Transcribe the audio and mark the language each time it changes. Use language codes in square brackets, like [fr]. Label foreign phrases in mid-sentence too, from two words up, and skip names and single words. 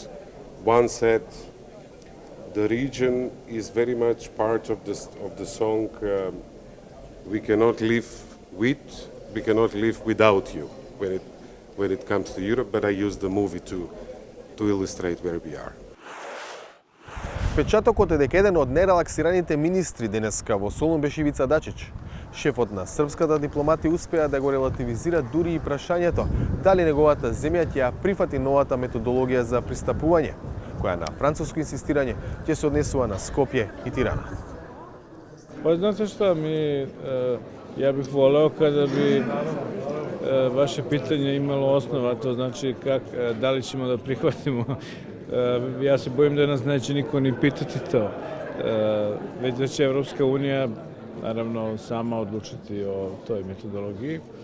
[en] One said the region is very much part of the song "We cannot live with, we cannot live without you" when it comes to Europe. But I use the movie to illustrate where we are. [mk] Впечатокот е дека еден од најрелаксираните министри денеска во Солун беше Ивица Дачич. Шефот на српската дипломатија успеа да го релативизира дури и прашањето дали неговата земја ќе ја прифати новата методологија за пристапување, која на француско инсистирање ќе се однесува на Скопје и Тирана. [sr] Па знаете šta, ja bih voleo kada bi vaše pitanje imalo osnova, to znači da li ćemo da prihvatimo. Ja se bojim da nas neće niko ni pitati to. Već da će Evropska unija naravno sama odlučiti o toj metodologiji.